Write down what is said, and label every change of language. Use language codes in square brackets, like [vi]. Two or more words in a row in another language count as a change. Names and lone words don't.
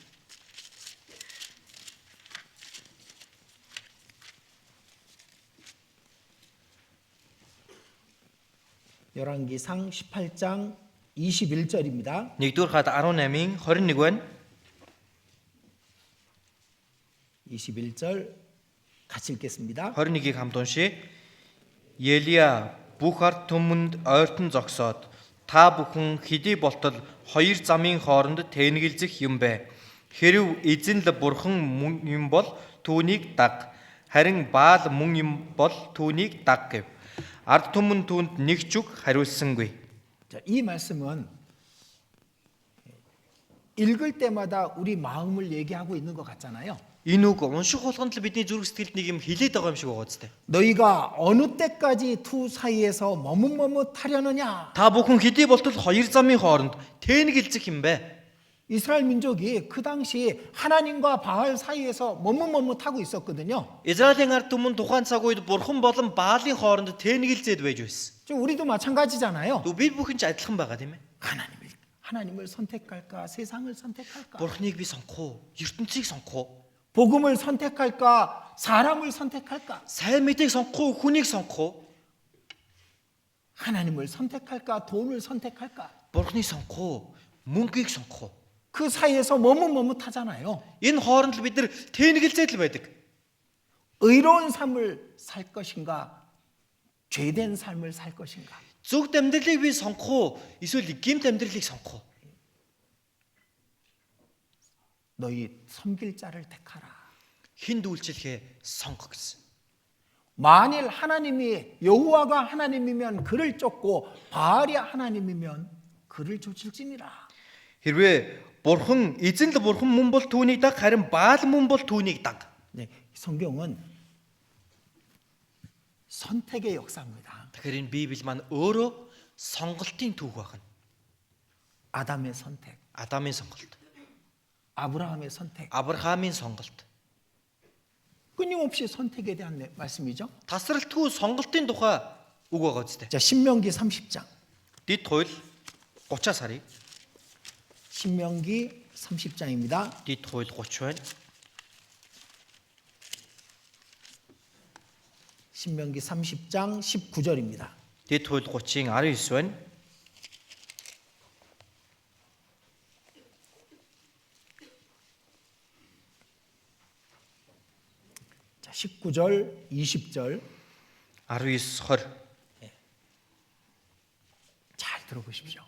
[ko] 열왕기상 18장 21절입니다. [mn] 1-р хаад 18-ын 21 байна. [ko] 21절 같이 읽겠습니다. [mn] 21-ийг хамт уншия. Елия бүх ард түмэнд ойртон зогсоод та бүхэн хэдий болтол хоёр замын хооронд тэнэгэлзэх юм бэ? Хэрв эзэн л бурхан мөн юм бол түүнийг даг. Харин Баал мөн юм бол түүнийг даг гэв. Ард түмэн түүнд нэг ч үг хариулсангүй. [ko] 자, 이 말씀은 읽을 때마다 우리 마음을 얘기하고 있는 것 같잖아요. [mn] Энэ үг унших болгонд л бидний зүрх сэтгэлд нэг юм хилээд байгаа юм шиг байгаа зү. [ko] 너희가 어느 때까지 두 사이에서 머뭇머뭇하려느냐. [mn] Та бүхэн хэдий болтол хоёр замын хооронд тээнгэлзэх юм бэ? [ko] 이스라엘 민족이 그 당시 하나님과 바알 사이에서 머뭇머뭇하고 있었거든요. [mn] Израилийн ард түмэн тухайн цаг үед бурхан болон Баалын хооронд тээнгэлзээд байж байсан. [ko] 지금 우리도 마찬가지잖아요. [mn] Бид бүхэн ч адилхан байгаа тийм ээ. [ko] 하나님을 선택할까, 세상을 선택할까? [mn] Бурханыг би сонгох уу? ертөнцийг сонгох уу? [ko] 복음을 선택할까, 사람을 선택할까? [mn] Сайн мэдээг сонгох уу? Хүнийг сонгох уу? [ko] 하나님을 선택할까, 돈을 선택할까? [mn] Бурханыг сонгох уу? Мөнгийг сонгох уу? [ko] 그 사이에서 머뭇머뭇하잖아요. [mn] Энэ хооронд л бид нар тээнгэлзээд л байдаг. [ko] 의로운 삶을 살 것인가, 죄된 삶을 살 것인가? [mn] Зөвхт амьдралыг би сонгох уу? Эсвэл гэмт амьдралыг сонгох уу? [ko] 너희 섬길 자를 택하라. [mn] Хинд үйлчлэхээ сонгох гэсэн. [ko] 만일 하나님이 여호와가 하나님이면 그를 쫓고 바알이 하나님이면 그를 쫓을지니라. [mn] Хэрвээ бурхан эзэн л бурхан мөн бол түүнийг даг, харин Баал мөн бол түүнийг даг. [ko] 네, 성경은 선택의 역사입니다. [mn] Тэгэхээр энэ Библи маань өөрөө сонголтын түүх байна. [ko] 아담의 선택, [mn] Адамын сонголт, [ko] 아브라함의 선택. [mn] Авраамийн сонголт. [ko] 끊임없이 선택에 대한 말씀이죠. [mn] Тасралтгүй сонголтын тухай үг байгаа үстэй. [ko] 자, 신명기 30장. [mn] Дэд хууль 30-аас харъя. [ko] 신명기 30장입니다. [mn] Дэд хууль 30 байна. [ko] 신명기 30장 19절입니다. [mn] Дэд хууль 30-ийн 19 байна. [ko] 자, 19절, 20절 [mn] 19 20 [ko] 잘 들어보십시오.